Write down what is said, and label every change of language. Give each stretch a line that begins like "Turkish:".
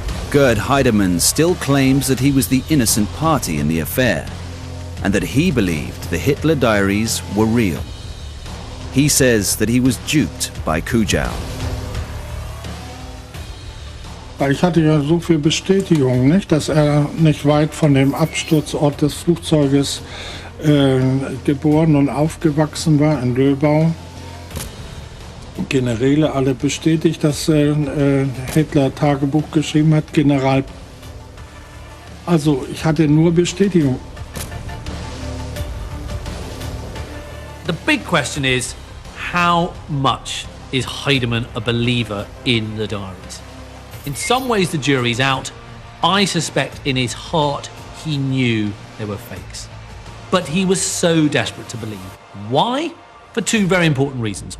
English: Gerd Heidemann still claims that he was the innocent party in the affair, and that he believed the Hitler diaries were real. He says that he was duped by Kujau.
German: Weil ich hatte ja so viel Bestätigung, nicht, dass nicht weit von dem Absturzort des Flugzeuges geboren und aufgewachsen war, in Löbau. Generäle alle bestätigt, dass Hitler Tagebuch geschrieben hat, General. Also ich hatte nur Bestätigung.
English: The big question is, how much is Heidemann a believer in the diaries? In some ways the jury's out. I suspect in his heart he knew they were fakes. But he was so desperate to believe. Why? For two very important reasons.